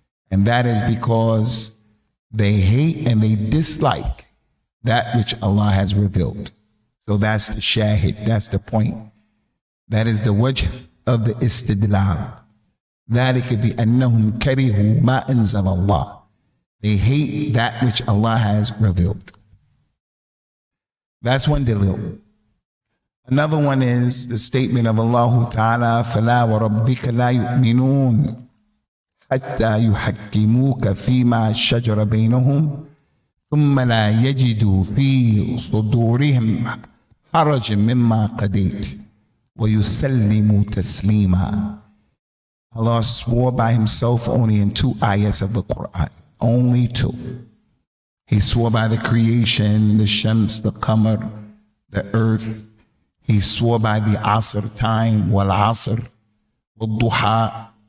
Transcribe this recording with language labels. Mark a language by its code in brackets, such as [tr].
[en] And that is because they hate and they dislike that which Allah has revealed. So that's the shahid, that's the point. That is the wajh of the istidlal. [ar] ذَلِكَ بِأَنَّهُمْ كَرِهُوا مَا أَنزَلَ اللَّهِ. [en] They hate that which Allah has revealed. That's one dalil. Another one is the statement of Allah Ta'ala, [ar] فَلَا وَرَبِّكَ لَا يُؤْمِنُونَ حتى يحكموك فيما شجر بينهم ثم لا يجدوا في صدورهم حرج مما قضيت ويسلموا تسليما. [en] Allah swore by himself only in 2 ayahs of the Quran. Only 2. He swore by the creation, the shams, the qamar, the earth. He swore by the asr time, wal asr, wal duha.